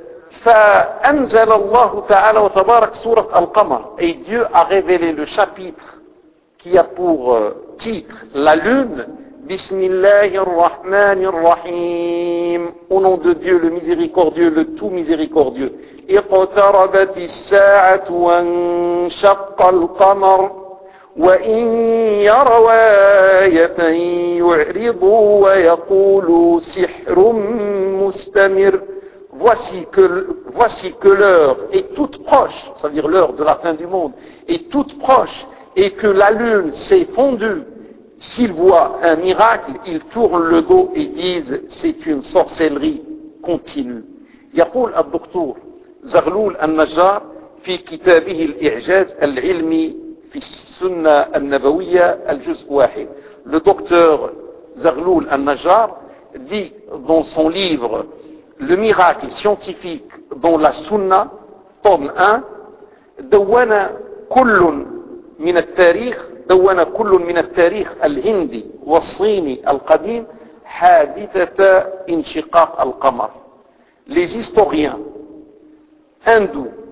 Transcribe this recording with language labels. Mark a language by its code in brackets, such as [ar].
[ar] فأنزل الله تعالى وتبارك سورة القمر, [fr] et Dieu a révélé le chapitre qui a pour titre la lune. [ar] بسم الله الرحمن الرحيم, [fr] au nom de Dieu le miséricordieux, le tout miséricordieux. [ar] اقتربت الساعة وانشق القمر وإن يروا آية يعرضوا ويقولوا سحر مستمر. [fr] Voici que l'heure est toute proche, c'est-à-dire l'heure de la fin du monde est toute proche, et que la lune s'est fondue. S'ils voient un miracle, ils tournent le dos et disent c'est une sorcellerie continue. [ar] يقول الدكتور زغلول النجار في كتابه الإعجاز العلمي في السنة النبوية الجزء واحد. [fr] Le docteur Zaghloul al-Najjar dit dans son livre Le miracle scientifique dans la Sunna, tome 1, [ar] دوّن كل من التاريخ دون كل من التاريخ الهندي والصيني القديم حادثة انشقاق القمر. [fr] Les historiens hindous